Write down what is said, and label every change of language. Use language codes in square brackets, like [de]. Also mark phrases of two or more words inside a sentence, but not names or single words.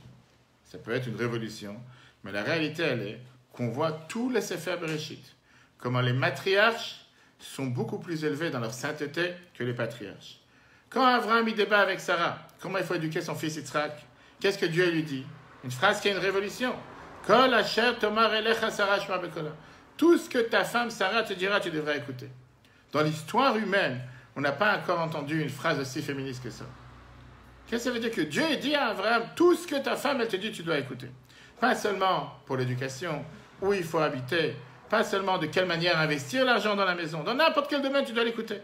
[fr] Ça peut être une révolution, mais la réalité, elle est qu'on voit tous les Sefer Bereshit, comment les matriarches sont beaucoup plus élevés dans leur sainteté que les patriarches. Quand Avraham y débat avec Sarah, comment il faut éduquer son fils Yitzhak, qu'est-ce que Dieu lui dit? Une phrase qui est une révolution. [he] כל אשר תאמר אליך שרה שמע בקולה. [fr] Tout ce que ta femme Sarah te dira, tu devrais écouter. Dans l'histoire humaine, on n'a pas encore entendu une phrase aussi féministe que ça. Qu'est-ce que ça veut dire? Que Dieu dit à Abraham, tout ce que ta femme elle te dit, tu dois écouter. Pas seulement pour l'éducation, où il faut habiter, pas seulement de quelle manière investir l'argent dans la maison, dans n'importe quel domaine, tu dois l'écouter.